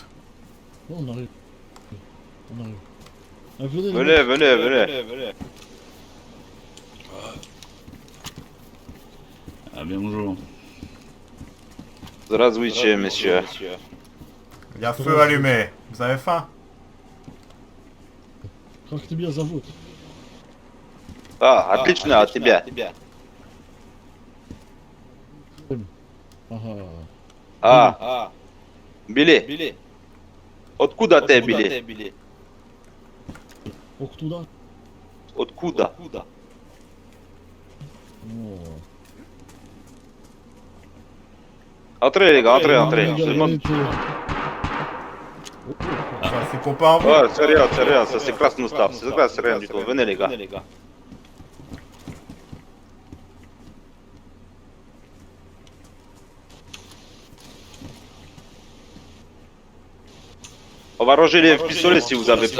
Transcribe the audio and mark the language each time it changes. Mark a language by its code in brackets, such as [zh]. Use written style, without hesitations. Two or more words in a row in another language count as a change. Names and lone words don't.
[fr] Non, on arrive. On arrive. Ah, venez, les mecs. Venez. Ah bien bonjour. [ru] Здравствуйте, monsieur. [fr] Y a feu allumé. Vous avez faim? [ru] Как тебе зовут? Ah, отлично, а тебя? Ага. А, Билли. Откуда ты, Билли? Оттуда? Откуда? О. [fr] Entrez, les gars, entrez. Regarde, Tout le monde. Ça, c'est copain en vous? Ouais, c'est rien, ça c'est classe Noustaf. C'est rien du tout. Venez, les gars. On va ranger les pistolets si vous avez peur.